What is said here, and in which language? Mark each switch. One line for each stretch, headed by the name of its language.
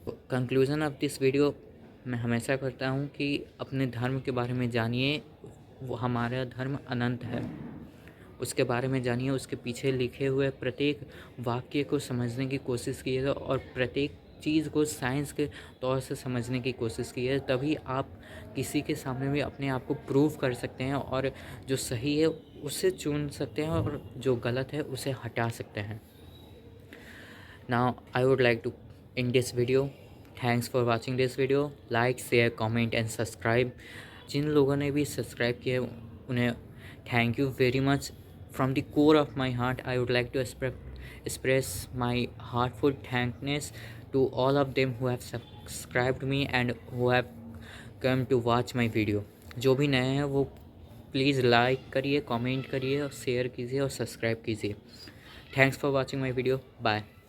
English: conclusion of this video,
Hindi: मैं हमेशा करता हूँ कि अपने धर्म के बारे में जानिए, वो हमारा धर्म अनंत है, उसके बारे में जानिए, उसके पीछे लिखे हुए प्रत्येक वाक्य को समझने की कोशिश कीजिएगा और प्रत्येक चीज़ को साइंस के तौर से समझने की कोशिश कीजिए, तभी आप किसी के सामने भी अपने आप को प्रूव कर सकते हैं और जो सही है उसे चुन सकते हैं और जो गलत है उसे हटा सकते हैं।
English: Now I would like to in this video, thanks for watching this video, like share comment and subscribe.
Hindi: जिन लोगों ने भी सब्सक्राइब किया उन्हें
English: Thank you very much. From the core of my heart, I would like to express my heartfelt thankness to all of them who have subscribed me and who have come to watch my video.
Hindi: जो भी नए हैं वो please like करिए, comment करिए और share कीजिए और सब्सक्राइब कीजिए।
English: Thanks for watching my video, bye.